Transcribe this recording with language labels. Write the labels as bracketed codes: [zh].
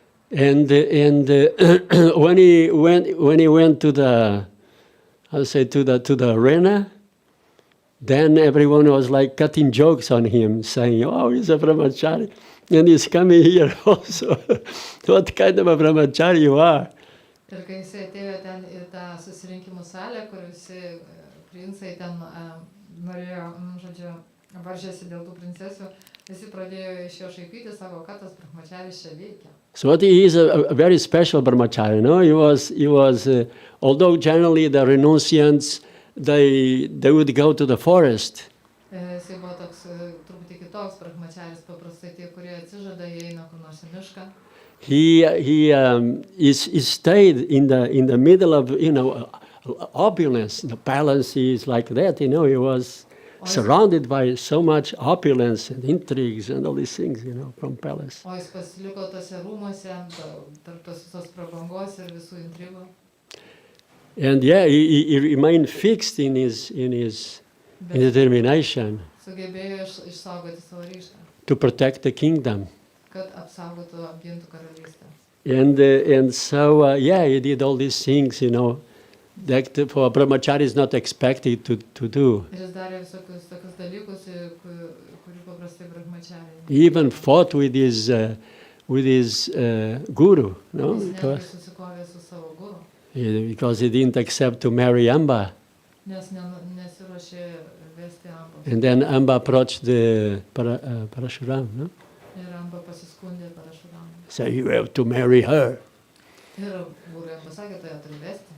[en] And when he went to the arena, then everyone was like cutting jokes on him, saying, "Oh, he's a brahmachari, and he's coming here also. What kind of a brahmachari you are?" [lt] Ir kai jisai atėjo ten į tą susirinkimų salę, kur visi princai ten norėjo, varžėsi dėl tų princesių, visi pradėjo iš jo šaipyti, sako, kad tas brahmacharis čia veikia. [en] So he is a very special brahmachari, no? He was although generally the renunciants, they would go to the forest. [lt] Jisai buvo toks truputį kitoks brahmacharis, paprastai tie, kurie atsižada, jie eina kur nors į mišką. [en] He stayed in the middle of opulence. The palace is like that, he was surrounded by so much opulence and intrigues and all these things, from palace. [lt] O jis pasiliko tose rūmuose, tarp tos visos prabangos ir visų intrigų. [en] And he remained fixed in his determination [lt] Sugebėjo išsaugoti savo ryžtą. [en] to protect the kingdom. [lt] Kad apsaugotų, apgintų karalystę. [en] And so, he did all these things, that for brahmachari is not expected to do. [lt] Ir jis darė visokius tokius dalykus, kurių paprastai brahmachariai. [en] He even fought with his guru, no? [lt] Jis netgi susikovė su savo guru. [en] Because he didn't accept to marry Amba. [lt] Nes nesiruošė vesti Ambos. [en] And then Amba approached the Parashuram, no? [lt] Ir Amba pasiskundė Parashuramui. [en] So you have to marry her. [lt] Ir guru jam pasakė, tai ją turi vesti.